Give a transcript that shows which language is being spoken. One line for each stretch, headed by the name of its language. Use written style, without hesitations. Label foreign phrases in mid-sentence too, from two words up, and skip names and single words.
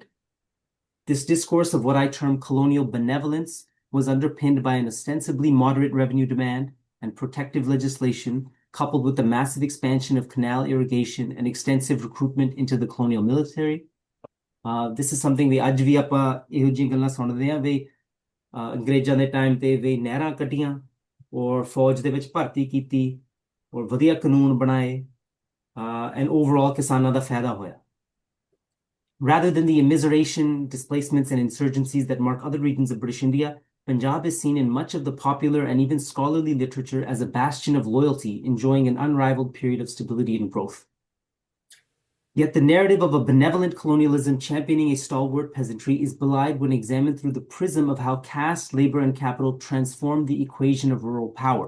English: This discourse of what I term colonial benevolence was underpinned by an ostensibly moderate revenue demand and protective legislation, coupled with the massive expansion of canal irrigation and extensive recruitment into the colonial military. This is something we
Punjabi: ਅੱਜ ਵੀ ਆਪਾਂ ਇਹੋ ਜਿਹੀਆਂ ਗੱਲਾਂ ਸੁਣਦੇ ਆਂ ਵੀ ਅੰਗਰੇਜ਼ਾਂ ਦੇ ਟਾਈਮ ਤੇ ਵੀ ਨਹਿਰਾਂ ਕੱਢੀਆਂ ਔਰ ਫੌਜ ਦੇ ਵਿੱਚ ਭਰਤੀ ਕੀਤੀ ਔਰ ਵਧੀਆ ਕਾਨੂੰਨ ਬਣਾਏ
English: and overall
Punjabi: ਕਿਸਾਨਾਂ ਦਾ ਫਾਇਦਾ ਹੋਇਆ.
English: Rather than the immiseration, displacements, and insurgencies that mark other regions of British India, Punjab is seen in much of the popular and even scholarly literature as a bastion of loyalty, enjoying an unrivaled period of stability and growth. Yet the narrative of a benevolent colonialism championing a stalwart peasantry is belied when examined through the prism of how caste, labor, and capital transformed the equation of rural power.